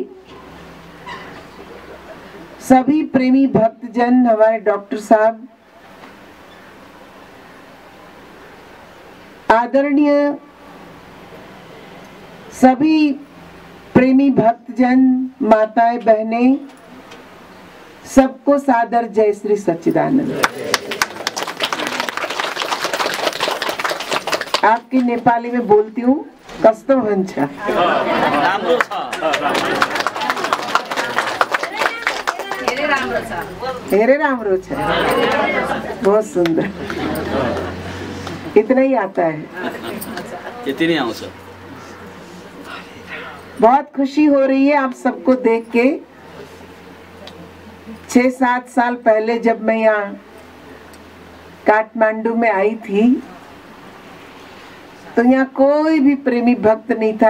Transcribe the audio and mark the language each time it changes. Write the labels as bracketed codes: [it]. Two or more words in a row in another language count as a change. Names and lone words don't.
[hi] सभी प्रेमी भक्तजन, हमारे डॉक्टर साहब, आदरणीय सभी प्रेमी भक्तजन, माताएं, बहनें, सबको सादर जय श्री सच्चिदानंद। आपकी नेपाली में बोलती हूँ, [ne] कस्तो हुन्छ? धेरै राम्रो छ, [hi] बहुत सुंदर। इतना ही आता है, इतनी आउँछ। बहुत खुशी हो रही है आप सबको देख के। 6-7 साल पहले जब मैं यहाँ काठमांडू में आई थी तो यहाँ कोई भी प्रेमी भक्त नहीं था।